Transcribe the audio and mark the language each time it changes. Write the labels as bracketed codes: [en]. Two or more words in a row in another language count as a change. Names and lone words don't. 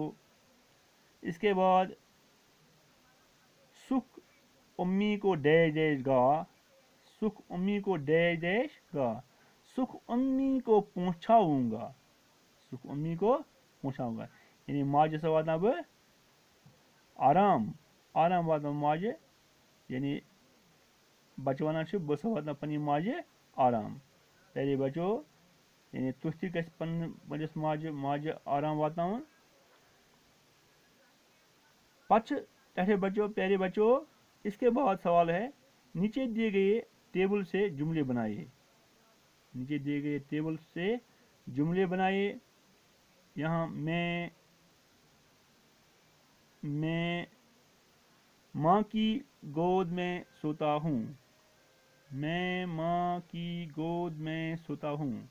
[ur] اس کے بعد سکھ امی کو ڈیش ڈیش گا، سکھ امی کو ڈیش ڈیش گا، سکھ امی کو پہنچاؤں گا، سکھ امی کو پہنچاؤں گا، یعنی [ks] ماجہِ سۭتۍ واتناو بہٕ آرام واتناو ماجہِ، [ur] یعنی [ks] بچہ ونان چھُ بہٕ ہسا واتناو پننہِ ماجہِ آرام۔ [ur] پیارے بچو، [ks] یعنی تُہۍ تہِ گژھِ پننِس ماجہِ آرام واتناوُن۔ [ur] پیارے بچوں، اس کے بعد سوال ہے نیچے دیے گئے ٹیبل سے جملے بنائیے، نیچے دیے گئے ٹیبل سے جملے بنائیے۔ یہاں میں ماں کی گود میں سوتا ہوں، میں ماں کی گود میں سوتا ہوں۔